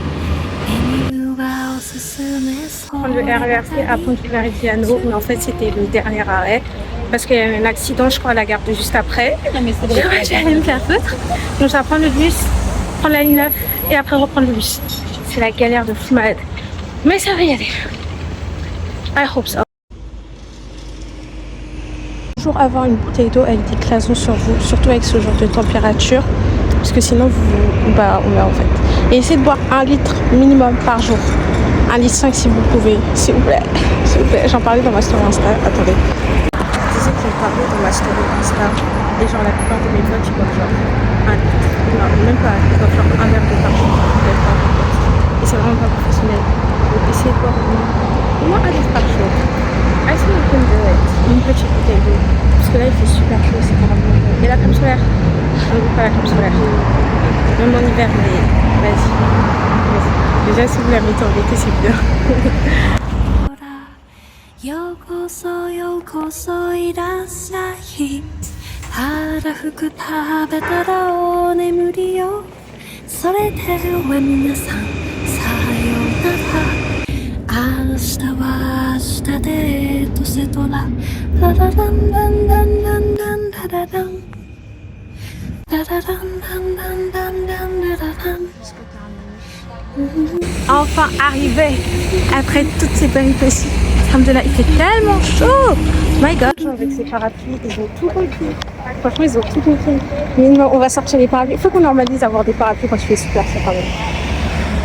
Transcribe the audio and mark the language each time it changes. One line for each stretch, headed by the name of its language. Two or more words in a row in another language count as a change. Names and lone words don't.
French: Prendre le RERC à Pontiverigiano, mais en fait c'était le dernier arrêt parce qu'il y a eu un accident, je crois, à la gare de juste après. J'ai rien me faire foutre. Donc je vais prendre le bus, prendre la ligne 9 et après reprendre le bus. C'est la galère de fou malade. Mais ça va y aller.
English: I hope so.
French: Toujours avoir une bouteille d'eau avec des glaçons sur vous, surtout avec ce genre de température, parce que sinon on meurt en fait. Et essayez de boire 1 litre minimum par jour. 1,5 litre si vous pouvez, s'il vous plaît. S'il vous plaît. J'en parlais dans ma story Insta. Attendez. Je disais que j'en parlais dans ma story Insta. Et genre la plupart de mes potes ils boivent genre 1 litre. Non, même pas. Ils boivent genre un verre d'eau par jour. Et c'est vraiment pas professionnel. Donc essayez de boire au moins 1 litre par jour.
English: I think you can do it.
French: Une petite bouteille d'eau. Parce que là il fait super chaud, c'est carrément chaud. Et la crème solaire, on ne goûte pas la crème solaire. Même en hiver, mais vas-y. Déjà si vous la mettez en été, c'est bien.
Japanese: ようこそようこそいらっしゃいたらふく食べたらお眠りよそれでは皆さんさようなら明日は明日でとせとらララランランランランランララランララランランランランランラララン
French: Enfin arrivé après toutes ces péripéties. Alhamdoulilah, il fait tellement chaud.
English: My God.
French: Avec ces parapluies, ils ont tout compris. Franchement, ils ont tout compris. Mais non, on va sortir les parapluies. Il faut qu'on normalise avoir des parapluies quand tu fais super ça quand même.